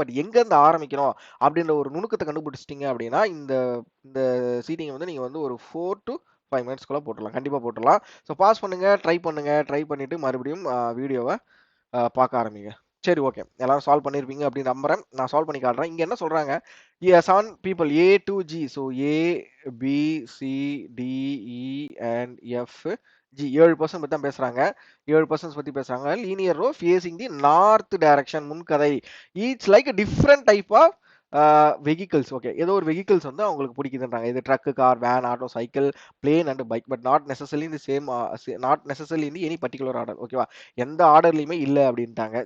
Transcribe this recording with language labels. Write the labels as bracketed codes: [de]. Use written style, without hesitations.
[ta] But எங்க இருந்து ஆரம்பிக்கணும் அப்படின்ற ஒரு நுணுக்கத்தை கண்டுபிடிச்சிட்டீங்க அப்படின்னா இந்த இந்த சீட்டிங் வந்து நீங்க வந்து ஒரு 4 to 5 மினிட்ஸ்க்குள்ள போட்டுடலாம். கண்டிப்பா போட்டுடலாம். ஸோ பாஸ் பண்ணுங்க, ட்ரை பண்ணிட்டு மறுபடியும் வீடியோவ பார்க்க ஆரம்பிங்க. சரி, ஓகே. எல்லாரும் சால்வ் பண்ணியிருப்பீங்க அப்படின்னு நம்புறேன். நான் சால்வ் பண்ணி காட்டுறேன். இங்க என்ன சொல்றாங்க? 7 people A to G. So A, B, C, D, E and F, G 7 person பத்தி தான் பேசுறாங்க. 7 பெர்சன்ஸ் பத்தி பேசுறாங்க. [en] Linear row facing the north direction. முன்கதை. Each like different type of vehicles. Okay. [ta] ஏதோ ஒரு வெஹிக்கிள்ஸ் வந்து அவங்களுக்கு பிடிக்குதுன்றாங்க. இது drug, car, van, auto, cycle, plane and bike. [en] But not necessarily in the same, not necessarily in the any particular order. ஓகேவா? [ta] எந்த ஆர்டர்லயுமே இல்ல அப்படின்ட்டாங்க.